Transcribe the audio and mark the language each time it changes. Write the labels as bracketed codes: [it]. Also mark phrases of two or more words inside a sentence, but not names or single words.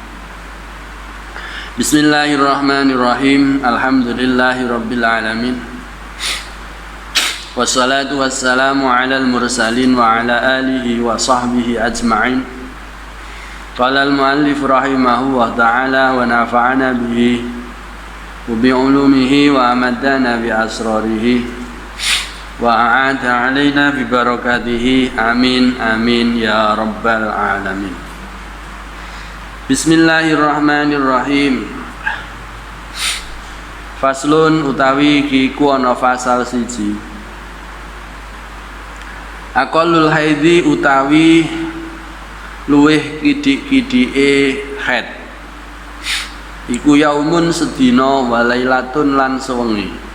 [ar] بسم الله الرحمن الرحيم الحمد لله رب العالمين والصلاة والسلام على المرسلين وعلى آله وصحبه أجمعين قال المؤلف رحمه الله تعالى ونفعنا به وبعلومه وأمدنا بأسراره وأعاد علينا ببركاته آمين آمين يا رب العالمين. Bismillahirrahmanirrahim. [jv] Faslun utawi kiku ana fasal siji. [ar] أقل الحيض [jv] utawi luweh kidik-kidike haid. Iku yaumun sedina walailatun lan sewengi.